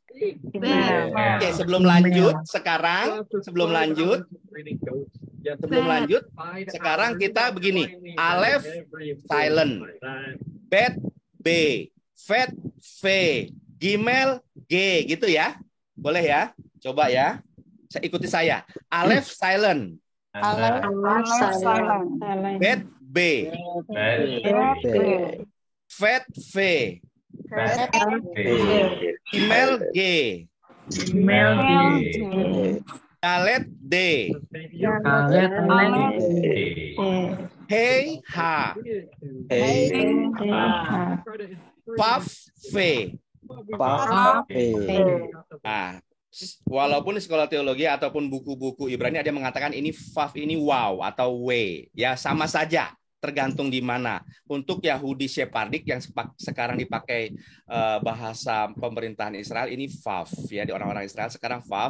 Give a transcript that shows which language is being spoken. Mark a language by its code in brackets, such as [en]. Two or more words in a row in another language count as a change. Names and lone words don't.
[id] Oke, sebelum lanjut, sekarang sekarang kita begini. Alef silent. Bet B. Fet V. Gimel G, gitu ya. Boleh ya? Coba ya. Ikuti saya. Alef silent. Alef silent. Bet B. Fet V. Gimel G. Dalet D. Hey H. Paf V. Nah, walaupun di sekolah teologi ataupun buku-buku Ibrani ada yang mengatakan ini Vav ini wow atau W, ya sama saja, tergantung di mana. Untuk Yahudi Sephardic yang sekarang dipakai bahasa pemerintahan Israel ini Vav, ya, di orang-orang Israel sekarang Vav.